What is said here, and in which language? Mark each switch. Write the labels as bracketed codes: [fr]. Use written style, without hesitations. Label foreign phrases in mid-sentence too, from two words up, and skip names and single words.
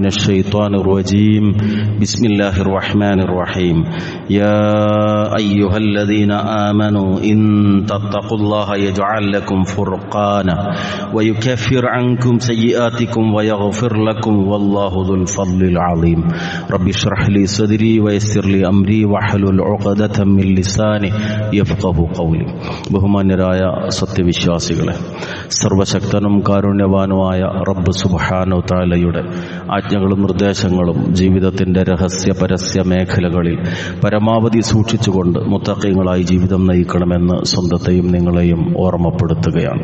[ar] الشيطان الرجيم بسم الله الرحمن الرحيم يا أيها الذين آمنوا إن تتقوا الله يجعل لكم فرقانا ويكفر عنكم سيئاتكم ويغفر لكم والله ذو الفضل العظيم رب اشرح لي صدري ويسر لي أمري واحلل عقدة من لساني يفقه قولي [ml] ബഹുമാന്യരായ സത്യവിശ്വാസികളെ, സർവശക്തനും കാരുണ്യവാനുമായ റബ്ബ് [ar] سبحانه تعالى [ml] ആജ്ഞകളും നിർദ്ദേശങ്ങളും ജീവിതത്തിന്റെ രഹസ്യ പരസ്യ മേഖലകളിൽ പരമാവധി സൂക്ഷിച്ചുകൊണ്ട് മുത്തഖീങ്ങളായി ജീവിതം നയിക്കണമെന്ന് സ്വന്തത്തെയും നിങ്ങളെയും ഓർമ്മപ്പെടുത്തുകയാണ്.